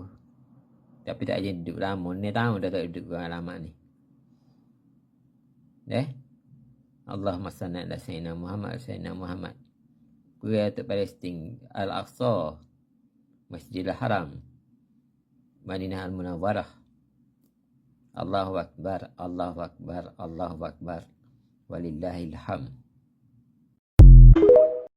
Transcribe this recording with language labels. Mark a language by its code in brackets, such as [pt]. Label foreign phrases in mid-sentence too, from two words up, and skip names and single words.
[ms] Tapi tak jadi duduk lama. Ni tahun dah tak duduk alamat ni. [ar] Allahumma salli ala sayyidina Muhammad. [ms] Kuliah untuk Palestin. Al-Aqsa. Masjidil Haram. Madinah Al-Munawwarah. [ar] Allahu Akbar. Allahu Akbar. Allahu Akbar. Walillahil hamd.